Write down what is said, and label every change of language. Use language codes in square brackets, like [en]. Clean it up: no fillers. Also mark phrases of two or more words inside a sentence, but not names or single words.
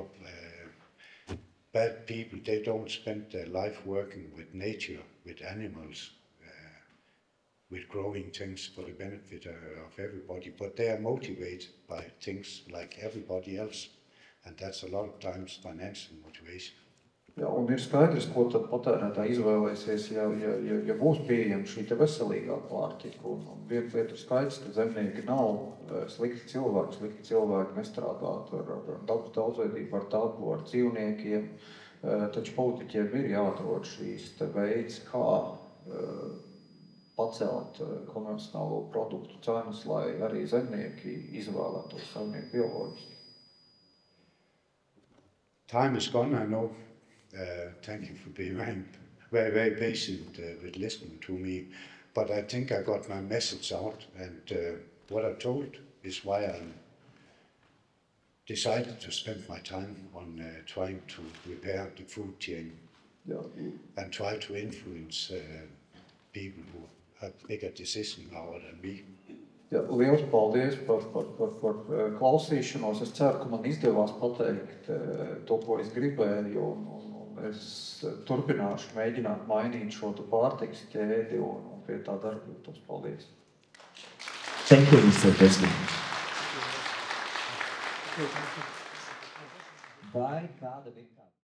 [en] Bad people, they don't spend their life working with nature, with animals, with growing things for the benefit of everybody, but they are motivated by things like everybody else, and that's a lot of times financial motivation. [lv] Jā, un ir skaidrs, ko tad patērētāji izvēlēsies, ja būs pieejama šī te veselīgā pārtika. Un viena lieta ir skaidrs, ka zemnieki nav slikti cilvēki nestrādā ar dabas daudzveidību, ar dabu, ar dzīvniekiem, taču politiķiem ir jāatrod šīs te veids, kā pacelt konvencionālo produktu cenas, lai arī zemnieki izvēlētos saimnieku bioloģiski. [en] Time is gone, I know. Thank you for being very, very patient with listening to me. But I think I got my message out, and what I told is why I decided to spend my time on trying to repair the food chain and try to influence people who have bigger decision power than me. [lv] Jā, liels paldies par klausīšanos. Es ceru, ka man izdevās pateikt to, ko es gribēju, un es turpināšu mēģināt mainīt šo pārtikas ķēdi un pie tā darbotos. Paldies. [en] Thank you, Mr. President. [lv] Vai kāda